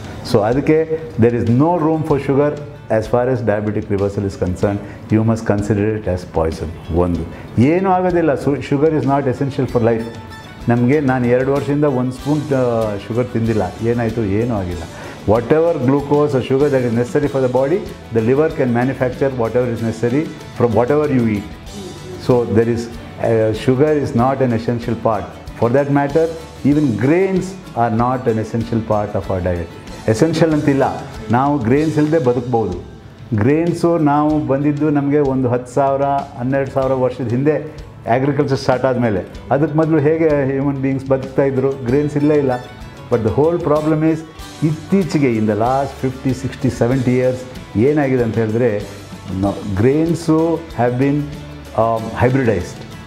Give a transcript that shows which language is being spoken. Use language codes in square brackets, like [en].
[kn] So ಅದಕ್ಕೆ [en] There is no room for sugar as far as diabetic reversal is concern. You must consider it as poison. [kn] ಒಂದು ಏನೂ ಆಗೋದಿಲ್ಲ. [en] Sugar is not essential for life. [kn] ನಮಗೆ ನಾನು 2 ವರ್ಷದಿಂದ 1 spoon sugar ತಿಂದಿಲ್ಲ, ಏನಾಯಿತು ಏನೂ ಆಗಿಲ್ಲ. [en] Whatever glucose or sugar that is necessary for the body, the liver can manufacture whatever is necessary from whatever you eat. So there is sugar is not an essential part. For that matter, even grains are not an essential part of our diet. [kn] Essential ಅಂತಿಲ್ಲ, ನಾವು grains ಇಲ್ಲದೆ ಬದುಕಬಹುದು. ಗ್ರೇನ್ಸು ನಾವು ಬಂದಿದ್ದು ನಮಗೆ ಒಂದು 10,000 12,000 ವರ್ಷದ ಹಿಂದೆ ಅಗ್ರಿಕಲ್ಚರ್ ಸ್ಟಾರ್ಟ್ ಆದಮೇಲೆ. ಅದಕ್ಕೆ ಮೊದಲು ಹೇಗೆ ಹ್ಯೂಮನ್ ಬೀಯಿಂಗ್ಸ್ ಬದುಕ್ತಾಯಿದ್ರು? ಗ್ರೇನ್ಸ್ ಇಲ್ಲೇ ಇಲ್ಲ. [en] but the whole problem is ಇತ್ತೀಚೆಗೆ in the last 50, 60, 70 years [kn] ಏನಾಗಿದೆ ಅಂತ ಹೇಳಿದ್ರೆ, [en] Grains have been hybridised.